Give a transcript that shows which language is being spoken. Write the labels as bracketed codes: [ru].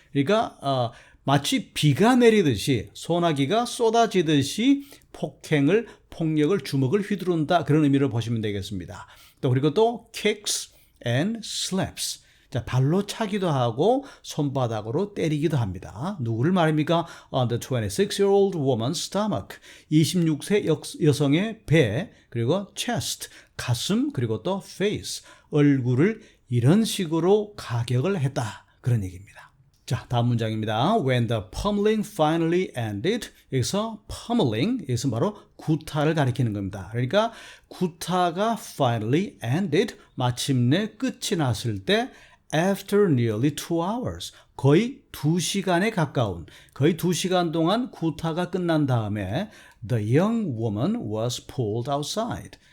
[ko] 그러니까 마치 비가 내리듯이 소나기가 쏟아지듯이 폭력을 주먹을 휘두른다. 그런 의미를 보시면 되겠습니다. 또 그리고 또 [en] kicks and slaps. [ko] 자, 발로 차기도 하고 손바닥으로 때리기도 합니다. 누구를 말입니까? [en] On the 26-year-old woman's stomach. [ko] 26세 여성의 배, 그리고 chest, 가슴, 그리고 또 face, 얼굴을 이런 식으로 가격을 했다. 그런 얘기입니다. 자, 다음 문장입니다. [en] When the pummeling finally ended. [ko] 여기서 pummeling, 여기서 바로 구타를 가리키는 겁니다. 그러니까 구타가 [en] finally ended, [ko] 마침내 끝이 났을 때 [en] After nearly 2 hours, [ko] 거의 2시간에 가까운, 거의 2시간 동안 구타가 끝난 다음에 [en] The young woman was pulled outside.